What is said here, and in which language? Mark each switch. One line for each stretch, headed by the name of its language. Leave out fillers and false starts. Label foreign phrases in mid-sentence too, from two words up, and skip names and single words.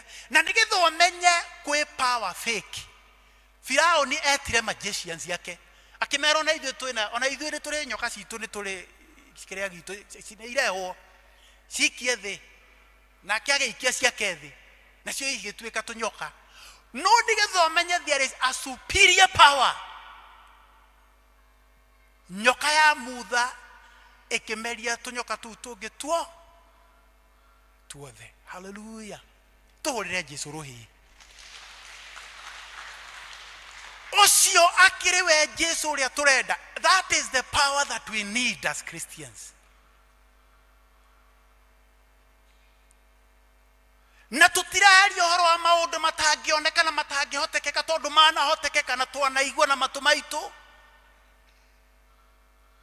Kikuyu: Na nĩgetha ũmenye kwĩ
English: power fake,
Kikuyu: Firaũni etire magicians yake akĩmera ona ithuĩ nĩ tũrĩ nyoka citũ, nĩ tũrĩ kĩrĩa gitũ irehwo cikie thĩ, nake agĩikia ciake thĩ nacio igĩtuĩka tũnyoka. No nĩgetha ũmenye
English: there is a superior power,
Kikuyu: nyoka ya mutha ĩkĩmeria tũnyoka tũu tũngĩ tuothe. Hallelujah. Tũhũrĩre Jesũ rũhĩ. Ũcio akĩrĩ we Jesũ ũrĩa tũrenda.
English: That is the power that we need as Christians.
Kikuyu: Na tũtiraria ũhoro wa maũndũ matangĩoneka na matangĩhotekeka, tondũ manahotekeka na twanaigua na matũ maitũ.